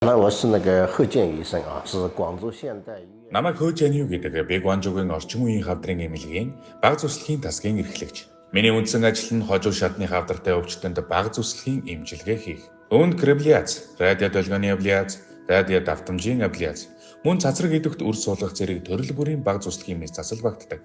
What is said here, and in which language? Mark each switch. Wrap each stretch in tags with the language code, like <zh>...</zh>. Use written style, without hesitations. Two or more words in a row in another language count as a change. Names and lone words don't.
<zh>我是那个贺建医生啊，是广州现代医院。</zh> <mn>Намайг Хөөжэнью гэдэг би Гуанчжоугийн орчин үеийн хавдрын эмнэлгийн бага зүслэхийн тасгийн эрхлэгч. Миний үндсэн ажил нь хожуу шатны хавдартай өвчтөнд бага зүслэхийн эмчилгээ хийх. Үүнд креблиац, радио долгионы абляц, радио давтамжийн абляц, мөн цацраг идэвхт үр суулгах зэрэг төрөл бүрийн бага зүслэхийн мэс засал багтдаг.</mn>